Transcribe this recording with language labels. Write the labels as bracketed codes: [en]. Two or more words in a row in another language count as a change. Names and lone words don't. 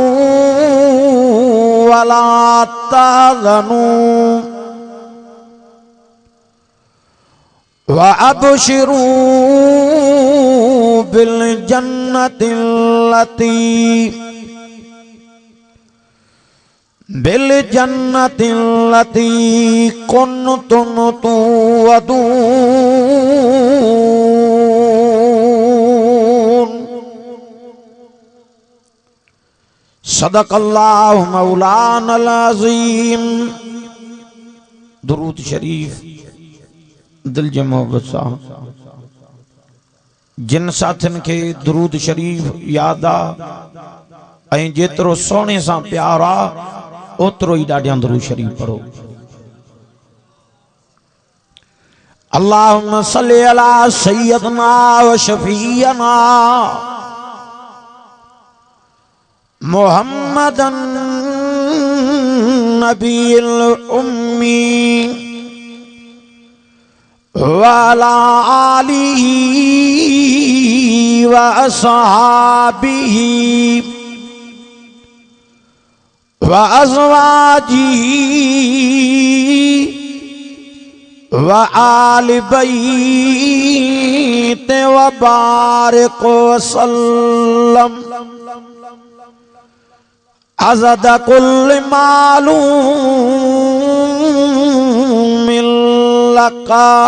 [ar] ولا تحزنوا و أبشروا بالجنة التي كنتم توعدون صدق الله مولانا العظيم. [sd] दुरूद शरीफ दिल जे मोहब्बत सां जिन साथिन के दुरूद शरीफ याद आ ऐं जेतिरो सोने सां प्यार आ ओतिरो ही ॾाढियां दुरूद शरीफ पढ़ो। [ar] اللهم صل على سيدنا و شفيعنا محمدن النبي الأمي وعلى آله و أصحابه و أزواجه و آل بيت و بارك وسلم عدد كل معلوم لك